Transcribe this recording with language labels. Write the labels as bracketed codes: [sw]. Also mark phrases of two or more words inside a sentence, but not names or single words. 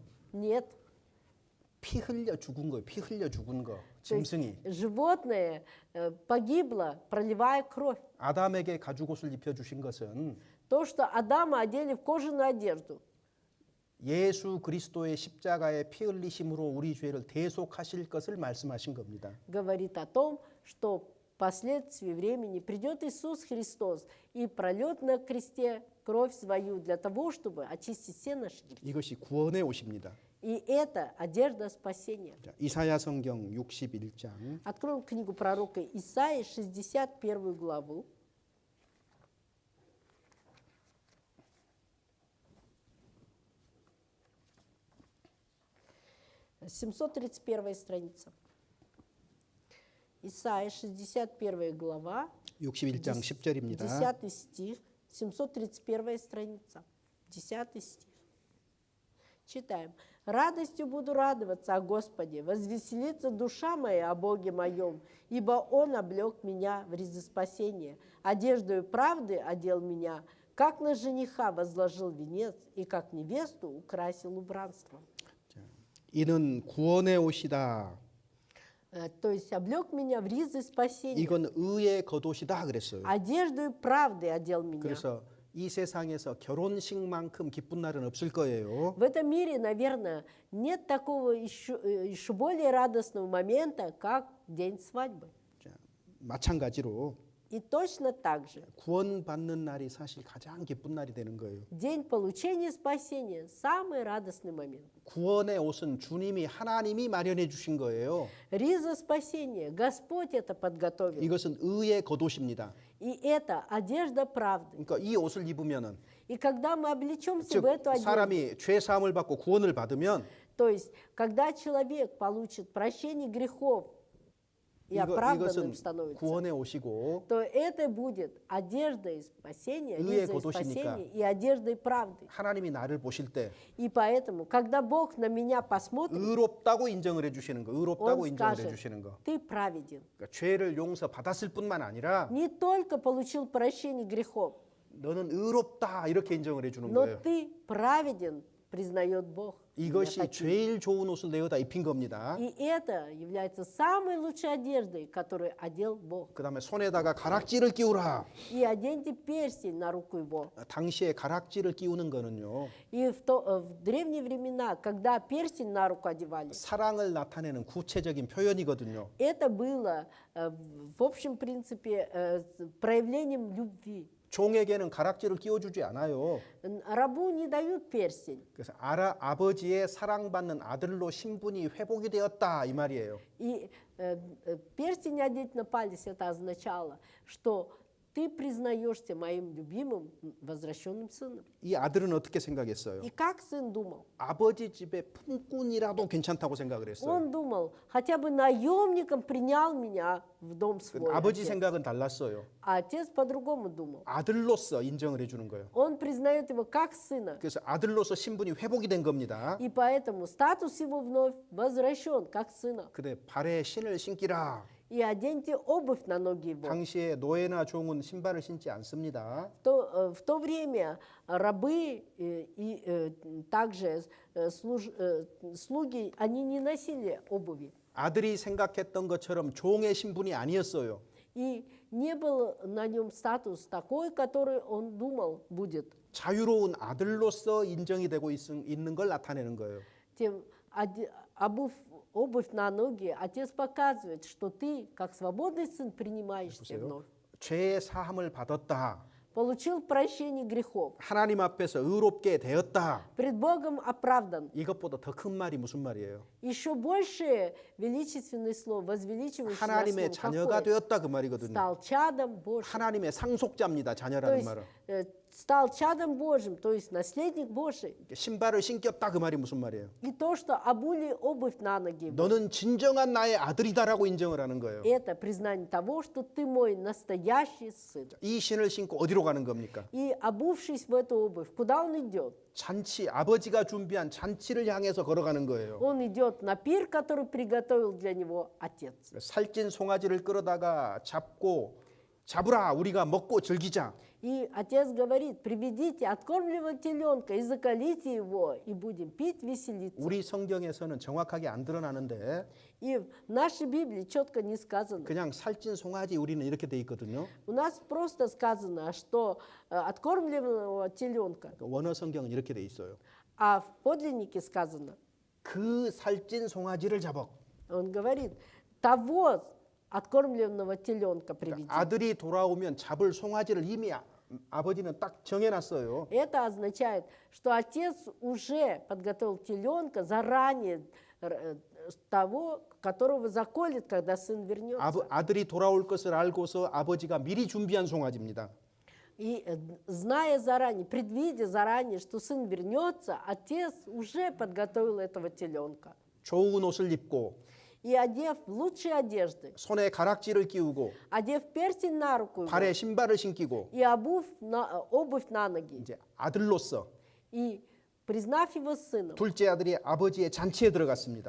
[ru] Нет. [ko] 피 흘려 죽은 거예요. 피 흘려 죽은 거. [ru] То есть [ko] 짐승이 [ru] животное погибло, проливая кровь. [ko] 아담에게 가죽 옷을 입혀 주신 것은 [ru] То, что Адама одели в кожаную одежду, [ko] 예수 그리스도의 십자가의 피 흘리심으로 우리 죄를 대속하실 것을 말씀하신 겁니다. [ru] говорит о том, что впоследствии времени придет Иисус Христос и прольет на кресте кровь свою для того, чтобы очистить все наши грехи. [ko] 이것이 구원의 옷입니다. [ru] И это одежда спасения. [ko] 자, 이사야 성경 61장 [ru] Откроем книгу пророка Исаии, 61 главу. «731 страница. Исаия, 61 глава, [ko] 61장 10절입니다. [ru] 10 стих, 731 страница, 10 стих. Читаем. «Радостью буду радоваться о Господе, возвеселится душа моя о Боге моем, ибо Он облег меня в ризы спасения, одеждою правды одел меня, как на жениха возложил венец, и как невесту украсил убранством». [ko] 이는 구원의 옷이다. [ru] То есть облег меня в ризы спасения, [ko] 이건 의의 겉옷이다 그랬어요. [ru] одеждою правды одел меня. [ko] 그래서 이 세상에서 결혼식만큼 기쁜 날은 없을 거예요. [ru] В этом мире, наверное, нет такого еще более радостного момента, как день свадьбы. [ko] 자, 마찬가지로 [ru] И точно так же [ko] 구원받는 날이 사실 가장 기쁜 날이 되는 거예요. [ru] день получения спасения – самый радостный момент. [ko] 구원의 옷은 주님이 하나님이 마련해 주신 거예요. [ru] Риза спасения – Господь это подготовил. [ko] 이것은 의의 겉옷입니다. [ru] И это одежда правды. [ko] 그러니까 이 옷을 입으면은 [ru] И когда мы облечемся [ko] 즉 [ru] в эту одежду, [ko] 사람이 죄 사함을 받고 구원을 받으면 [ru] то есть когда человек получит прощение грехов и оправданным [ko] 이것은 [ru] становится, [ko] 구원의 옷이고 [ru] то это будет одеждой спасения, [ko] 의의 [ru] ризой [ko] 겉옷이니까. [ru] спасения и одеждой правды. [ko] 하나님이 나를 보실 때 [ru] И поэтому, когда Бог на меня посмотрит, [ko] 의롭다고 인정을 해주시는 거, 의롭다고 [ru] Он [ko] 인정을 [ru] скажет, [ko] 해주시는 거. [ru] ты праведен. [ko] 그러니까 죄를 용서 받았을 뿐만 아니라 [ru] Не только получил прощение грехов, [ko] 너는 의롭다 이렇게 인정을 해주는 [ru] но [ko] 거예요. [ru] ты праведен, признает Бог. меня [ko] 이것이 [ru] таким. [ko] 제일 좋은 옷을 내어다 입힌 겁니다. [ru] И это является самой лучшей одеждой, которую одел Бог. [ko] 그 다음에 손에다가 가락지를 끼우라. [ru] И оденьте перстень на руку его. [ko] 당시에 가락지를 끼우는 거는요. [ru] И в древние времена, когда перстень на руку одевали, [ko] 사랑을 나타내는 구체적인 표현이거든요. [ru] это было в общем принципе проявлением любви. [ko] 종에게는 가락지를 끼워주지 않아요. [ru] Рабу не дают перстень. [ko] 그래서 아버지의 사랑받는 아들로 신분이 회복이 되었다 이 말이에요. [ru] И перстень одеть на палец, это означало, что ты признаешься моим любимым возвращенным сыном. [ko] 이 아들은 어떻게 생각했어요? [ru] И как сын думал? [ko] 아버지 집에 품꾼이라도 괜찮다고 생각을 했어요. [ru] Он думал, хотя бы наемником принял меня в дом свой. [ko] 아버지 [ru] отец. [ko] 생각은 달랐어요. [ru] А отец по-другому думал. [ko] 아들로서 인정을 해주는 거예요. [ru] Он признает его как сына. [ko] 그래서 아들로서 신분이 회복이 된 겁니다. [ru] И поэтому статус его вновь возвращен как сына. [ko] 그래 발에 신을 신기라. [ru] И оденьте обувь на ноги его. [ko] 당시에 노예나 종은 신발을 신지 않습니다. [ru] В то время рабы и также слуги, они не носили обуви. [ko] 아들이 생각했던 것처럼 종의 신분이 아니었어요. [ru] И не был на нем статус такой, который он думал будет. [ko] 자유로운 아들로서 인정이 되고 있는 걸 나타내는 거예요. [ru] Тем, обувь на ноги, отец показывает, что ты, как свободный сын, принимаешься [ko] 보세요. [ru] вновь. [ko] 죄의 사함을 받았다. [ru] получил прощение грехов, [ko] 하나님 앞에서 의롭게 되었다. [ru] пред Богом оправдан. [ko] 이것보다 더 큰 말이 무슨 말이에요? [ru] Еще больше величественное слово, возвеличивающее [ko] 하나님의 자녀가 되었다 그 말이거든요. [ru] стал чадом Божьим. [ko] 하나님의 상속자입니다. [ru] То [ko] 자녀라는 [ru] есть [ko] 말은. [ru] стал чадом Божьим, то есть наследник Божий. [ko] 신발을 신겼다 그 말이 무슨 말이에요? [ru] И то, что обули обувь на ноги, [ko] 너는 진정한 나의 아들이다라고 인정을 하는 거예요. [ru] это признание того, что ты мой настоящий сын. [ko] 이 신을 신고 어디로 가는 겁니까? [ru] И обувшись в эту обувь, куда он идет? [ko] 잔치, 아버지가 준비한 잔치를 향해서 걸어가는 거예요. [ru] Он идет на пир, который приготовил для него отец. [ko] 살찐 송아지를 끌어다가 잡으라 우리가 먹고 즐기자. [ru] И отец говорит, приведите откормленного теленка и закалите его, и будем пить, веселиться. [ko] 우리 성경에서는 정확하게 안 드러나는데 [ru] И в нашей Библии четко не сказано. [ko] 그냥 살찐 송아지 우리는 이렇게 돼 있거든요. [ru] У нас просто сказано, что откормленного теленка, [ko] 원어 성경은 이렇게 돼 있어요. [ru] а в подлиннике сказано, [ko] 그 살찐 송아지를 잡아. [ru] он говорит, того откормленного теленка приведите. [ko] 아들이 돌아오면 잡을 송아지를 이미 아버지는 딱 정해놨어요. [ru] Это означает, что отец уже подготовил теленка заранее того, которого заколет, когда сын вернется. [ko] 아들이 돌아올 것을 알고서 아버지가 미리 준비한 송아지입니다. [ru] И зная заранее, предвидя заранее, что сын вернется, отец уже подготовил этого теленка. [ko] 좋은 옷을 입고 [ru] И одев лучшие одежды, [ko] 손에 가락지를 끼우고 [ru] одев перстень на руку его, [ko] 발에 신발을 신기고 [ru] и обувь на ноги, [ko] 이제 아들로서 [ru] и признав его сыном, [ko] 둘째 아들이 아버지의 잔치에 들어갔습니다.